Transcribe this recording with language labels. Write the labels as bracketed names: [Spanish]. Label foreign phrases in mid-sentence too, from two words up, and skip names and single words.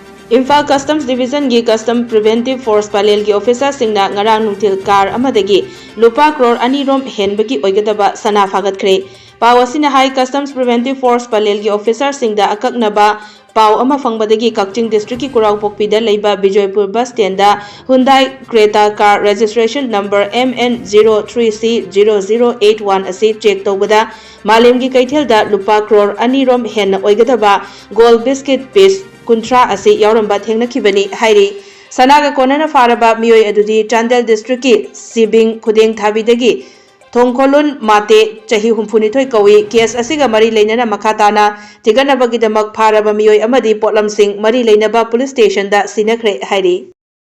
[Manipuri] Imphal Customs Division gi Custom Preventive Force Palel gi officer singna ngarang nungtil car amadagi Lupa Crore anirom henbagi oigadaba sana Phagatkhre. Pau asina High Customs Preventive Force Palel gi officer singda akaknaba Pau ama fangbadagi Kakching District ki Kuraupokpida leiba Bijoypur bus stand da Hyundai Creta [English] car registration number [Manipuri] MN03C0081 asi check tawbada malemgi kaithelda Lupa Crore anirom hen oigadaba [English] Gold Biscuit piece [Manipuri] Kuntra asi yauramba thengnakhibani hairi sanaga konana faraba miyoi adudi Chandel district ki Sibing Khudeng Thabidagi Thongkholun mate chahi humphunithoi kawi case asiga mari leinana makhatana tiganabagi damak faraba miyoi amadi potlam sing mari leinaba [English] police station [Manipuri] da sinakhre hairi